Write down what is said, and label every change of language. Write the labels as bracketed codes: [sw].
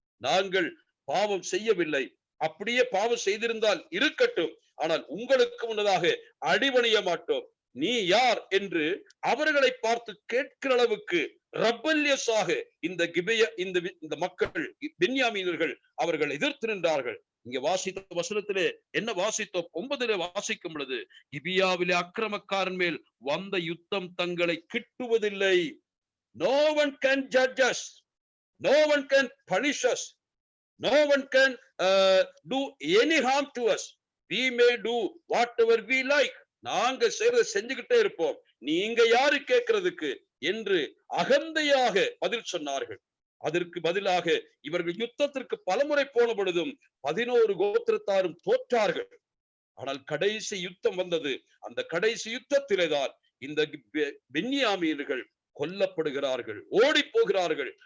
[ta] நாங்கள் பாவம் செய்யவில்லை, அப்படியே பாவம் செய்திருந்தால் இருக்கட்டும், ஆனால் உங்களுக்கு முன்னதாக அடிபணிய மாட்டோம், நீ யார் என்று அவர்களை பார்த்து கேட்கிற அளவுக்கு ரப்பல்யஸாக இந்த மக்கள், பென்யாமீனர்கள் அவர்கள் எதிர்த்து நின்றார்கள். இங்க வாசித்த வசனத்திலே என்ன வாசித்தோம்? 9 வாசிக்கும் பொழுது, கிபியாவிலே அக்கிரமக்காரன் மேல் வந்த யுத்தம் தங்களை கிட்டுவதில்லை. [en] No one can judge us, no one can punish us, no one can do any harm to us, we may do whatever we like. [ta] நாங்க செய்யறதை செஞ்சுக்கிட்டே இருப்போம், நீங்க யாரு கேட்கறதுக்கு என்று அகந்தையாக பதில் சொன்னார்கள். அதற்கு பதிலாக இவர்கள் யுத்தத்திற்கு பலமுறை போன பொழுதும் 11 கோத்திரத்தாரும் தோற்றார்கள். ஆனால் கடைசி யுத்தம் வந்தது. அந்த கடைசி யுத்தத்திலேதான் இந்த பென்யாமீனர்கள் கொல்லப்படுகிறார்கள், ஓடி போகிறார்கள்.